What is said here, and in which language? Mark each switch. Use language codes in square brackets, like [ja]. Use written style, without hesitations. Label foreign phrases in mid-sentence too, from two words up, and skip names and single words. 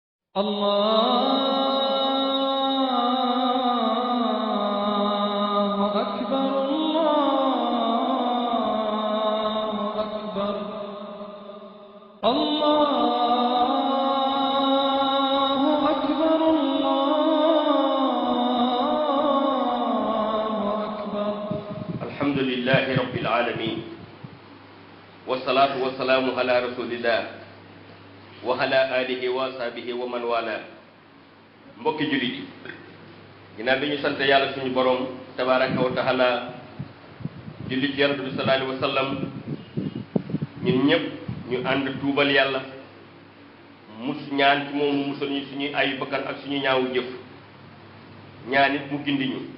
[ar] الله أكبر الله أكبر الله أكبر الله أكبر. الحمد لله رب العالمين والصلاة والسلام على رسول الله وعلى آله وصحبه ومن والاه. [wo] Mbokki jullit yi ginnaaw bi ñu sant yàlla suñu borom [ar] تبارك وتعالى [wo] julli ci yonent bi [ar] صلى الله عليه وسلم, [wo] ñun ñëpp ñu ànd tuubal yàlla mus ñaan ci moom mu musal ñu suñuy ayu bakkan ak suñu ñaawu jëf, ñaan it mu gindi ñu.